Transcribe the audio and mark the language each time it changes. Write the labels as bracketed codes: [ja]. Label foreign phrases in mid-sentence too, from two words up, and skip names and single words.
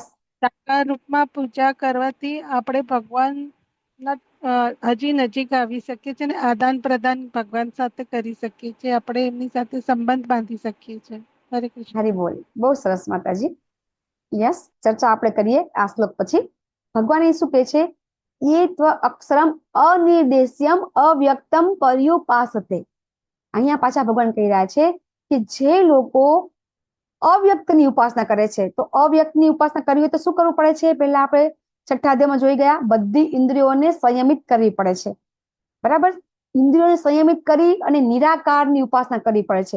[gu] સાકાર રૂપમાં પૂજા કરવાથી આપણે ભગવાનના હજી નજીક આવી શકીએ છીએ અને આદાન પ્રદાન ભગવાન સાથે કરી શકીએ છીએ. આપણે એમની સાથે સંબંધ બાંધી શકીએ છીએ. હરે કૃષ્ણ. હરી બોલ. બહુ સરસ માતાજી. યસ, ચર્ચા આપણે કરીએ આ શ્લોક પછી. ભગવાન શું કહે છે? [sa] ये त्व अक्षरम अनिर्देश्यम अव्यक्तम पर्युपासते, [gu] અહીંયા પાછા ભગવાન કહી રહ્યા છે કે જે લોકો અવ્યક્તની ઉપાસના કરે છે, તો અવ્યક્તની ઉપાસના કરવી હોય તો શું કરવું પડે છે? પહેલા આપણે છઠ્ઠા અધ્યાયમાં જોઈ ગયા, બધી ઇન્દ્રિયોને સંયમિત કરવી પડે છે. બરાબર? ઇન્દ્રિયોને સંયમિત કરી અને નિરાકારની ઉપાસના કરવી પડે છે.